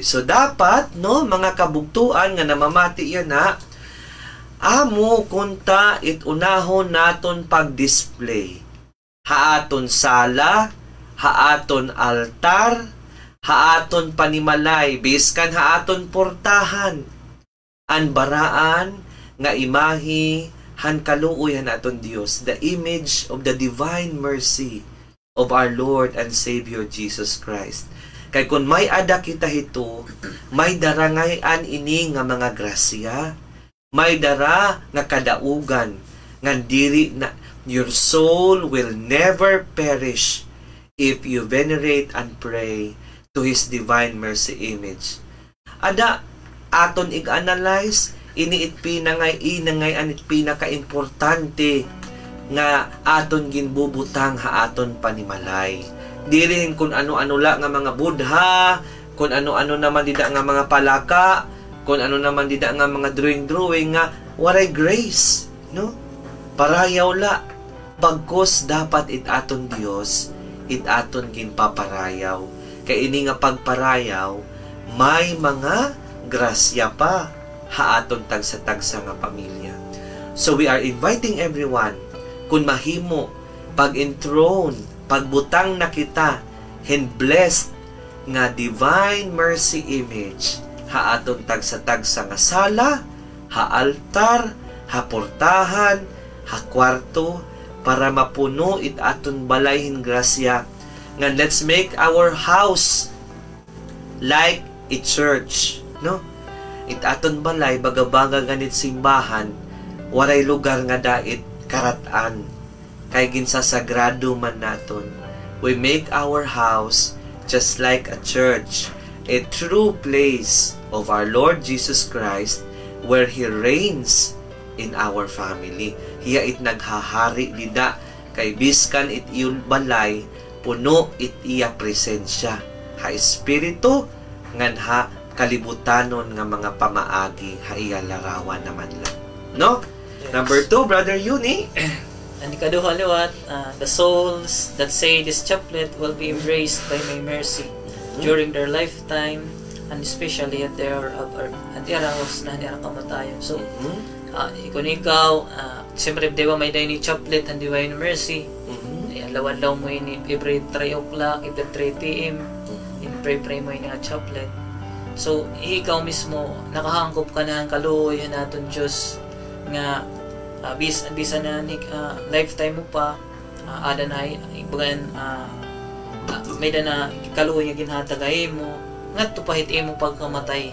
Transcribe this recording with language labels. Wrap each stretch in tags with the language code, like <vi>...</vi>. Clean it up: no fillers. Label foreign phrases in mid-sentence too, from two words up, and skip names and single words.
<war>So dapat, no, mga kabugtuan nga namamati yan na amo kunta itunahon naton pag-display. Haaton sala, haaton altar, haaton panimalay, biskan haaton portahan. An baraan nga imahi han kaluoy han aton Dios,</war> <en>the image of the divine mercy of our Lord and Savior Jesus Christ.</en> <war>Kay kung may ada kita hito, may darangayan ini nga mga grasya, may dara nga kadaugan, nga diri na</war> <en>your soul will never perish if you venerate and pray to His divine mercy image.</en> <war>Ada aton ig-analyze ini pinangay anit pinaka-importante nga aton ginbubutang ha aton panimalay. Dili kun ano-ano la nga mga Buddha, kun ano-ano naman dida nga mga palaka, kun ano naman dida nga mga drawing nga waray grace, no? Parayaw la. Bagkos dapat itaton Dios, itaton ginpaparayaw. Kay ini nga pagparayaw, may mga grasya pa haaton tagsa-tagsa nga pamilya.</war> <en>So we are inviting everyone,</en> <war>kung mahimo, pag-enthroned, pagbutang na kita,</war> <en>and blessed nga divine mercy image,</en> <war>haaton tagsa-tagsa nga sala, ha-altar, ha-portahan, ha-kwarto, para mapuno itaton balayhin grasya.</war> <en>Nga let's make our house like a church, no?</en> <war>Itaton balay bagabaga ganit simbahan, waray lugar nga dait karatan, kay ginsasagrado man naton.</war> <en>We make our house just like a church, a true place of our Lord Jesus Christ, where He reigns in our family.</en> <war>Hiya it naghahari dida, kay biskan it iyong balay, puno it iya presensya. Ha espiritu, ngan ha kalibutanon nga mga pamaagi, ha iya larawan naman lang. No?</war> <en>Yes. Number 2, Brother Yuni.</en> <war>And ikaduha liwat,</war> <en>the souls that say this chaplet will be embraced by my mercy during their lifetime, and especially at their house</en> <war>na nila kamatayon. So, kung ikaw, siyempre, di ba may day ni chaplet and divine mercy, lawan-law mo ini</war> <en>every 3 o'clock, every 3 p.m.</en> <war>pray mo ini nga chaplet. So, ikaw mismo, nakahangkop ka na ang kaluoy naton Diyos nga bisa na lifetime mo pa, ada na ibagan may da na kaluoy nga ginhatagay mo, nga tupahit mo pagkamatay.</war>